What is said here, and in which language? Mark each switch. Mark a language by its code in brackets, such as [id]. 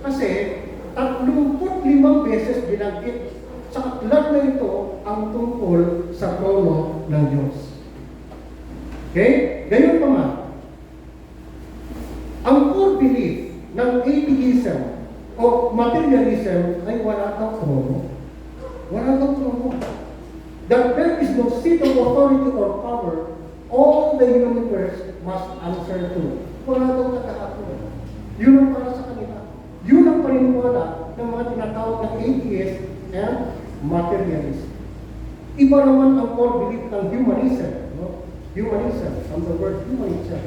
[tl] Kasi 35 beses binanggit sa aklat na ito ang tungkol sa trono ng Diyos. Okay? Ganyan pa man. Ang core belief ng atheism o materialism ay wala kang trono. Wala kang trono. [en] That there is no seat of authority or power all the universe must answer to. [tl] Wala kang katahapo. Yun ang para sa kanila. Yun ang paniniwala ng mga tinatawag na [en] atheist and materialist. [tl] Iba naman ang core belief ng humanism. No? [en] Humanism, from the word humanism.